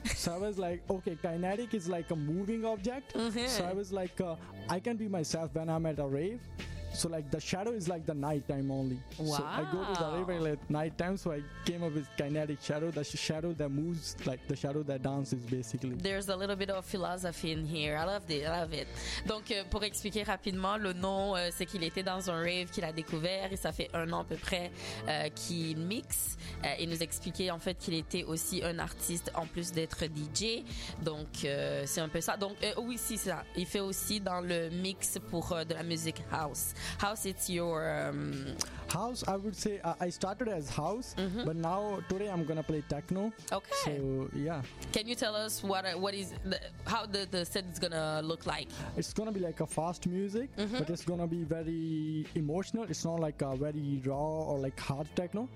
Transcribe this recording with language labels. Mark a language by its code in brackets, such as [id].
[en] So I was like, okay, Kinetic is like a moving object. Mm-hmm. So I was like, I can be myself when I'm at a rave. So like the shadow is like the night time only. Wow. So I go to the river at night time. So I came up with Kinetic Shadow, the shadow that moves, like the shadow that dances basically. There's a little bit of philosophy in here. I love it. [fr] Donc pour expliquer rapidement, le nom c'est qu'il était dans un rave qu'il a découvert et ça fait un an à peu près qu'il mixe. Il nous expliquait en fait qu'il était aussi un artiste en plus d'être DJ. Donc c'est un peu ça. Donc oui, c'est ça. Il fait aussi dans le mix pour de la musique house. [en] House, it's your house. I would say I started as house, mm-hmm. but now today I'm gonna play techno. Okay. So yeah. Can you tell us how the set is gonna look like? It's gonna be like a fast music, mm-hmm. but it's gonna be very emotional. It's not like a very raw or like hard techno.